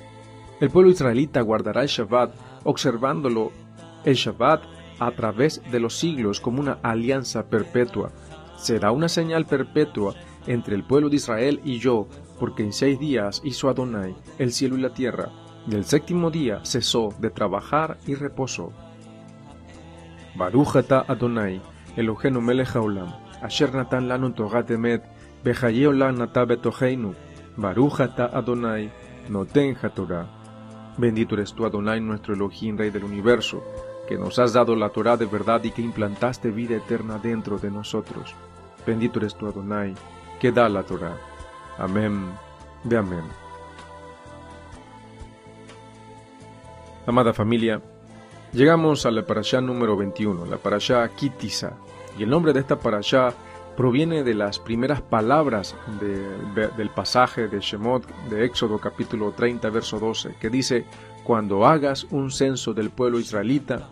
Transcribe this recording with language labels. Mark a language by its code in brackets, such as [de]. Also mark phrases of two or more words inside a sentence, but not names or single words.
[es] El pueblo israelita guardará el Shabbat, observándolo el Shabbat a través de los siglos como una alianza perpetua. Será una señal perpetua entre el pueblo de Israel y yo, porque en 6 días hizo Adonai el cielo y la tierra, y el 7º día cesó de trabajar y reposó. [he] ברוך אתה אדוני, אלוהינו מלך העולם, אשר נתן לנו תורת אמת, וחיי עולם נטע בתוכנו, ברוך אתה אדוני, נותן התורה. [es] Bendito eres tú, Adonai, nuestro Elohim, Rey del universo, que nos has dado la Torah de verdad y que implantaste vida eterna dentro de nosotros. Bendito eres tú, Adonai, que da la Torah. Amén de amén. Amada familia, llegamos a la parashá número 21, la parashá Ki-Tisa, y el nombre de esta parashá proviene de las primeras palabras del pasaje de Shemot de Éxodo capítulo 30 verso 12, que dice: cuando hagas un censo del pueblo israelita.